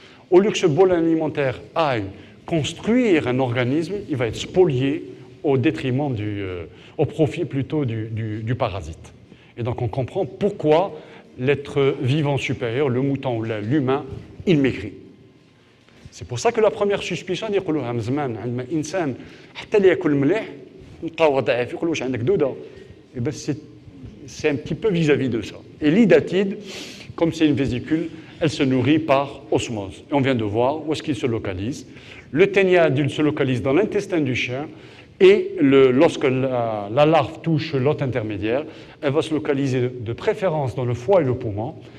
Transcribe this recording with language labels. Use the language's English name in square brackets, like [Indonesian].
[French] Au lieu que ce bol alimentaire aille construire un organisme, il va être spolié au détriment au profit plutôt du parasite. Et donc on comprend pourquoi l'être vivant supérieur, le mouton ou l'humain, il maigrit. C'est pour ça que la première suspicion, [Arabic] يقولوها من زمان عندما إنسان حتى اللي ياكل مليح نلقاوه ضعيف يقولوا واش عندك دودة. [French] Et ben c'est un petit peu vis-à-vis de ça. Et l'idatide, comme c'est une vésicule, elle se nourrit par osmose. Et on vient de voir où est-ce qu'il se localise. Le ténia adulte se localise dans l'intestin du chien et lorsque la larve touche l'hôte intermédiaire, elle va se localiser de préférence dans le foie et le poumon.